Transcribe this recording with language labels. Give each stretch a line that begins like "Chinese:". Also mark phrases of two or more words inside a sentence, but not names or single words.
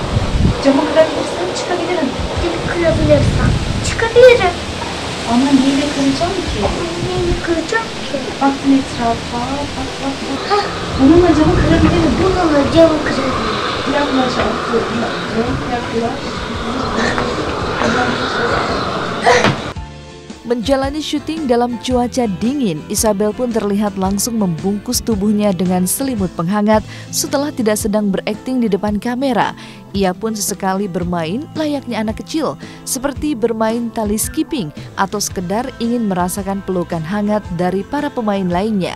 Turkish: Camı kırabilirsen çıkabilirim. Camı kırabilirsen çıkabilirim. Ama neyle kıracağım ki? Neyi kıracağım ki? Baktın etrafa, bak. Bununla camı kırabilirim. Bununla camı kırabilirim. Yaklaş artık, yaklaş.
Indonesian: Menjalani syuting dalam cuaca dingin, Isabel pun terlihat langsung membungkus tubuhnya dengan selimut penghangat setelah tidak sedang berakting di depan kamera. Ia pun sesekali bermain layaknya anak kecil, seperti bermain tali skipping atau sekedar ingin merasakan pelukan hangat dari para pemain lainnya.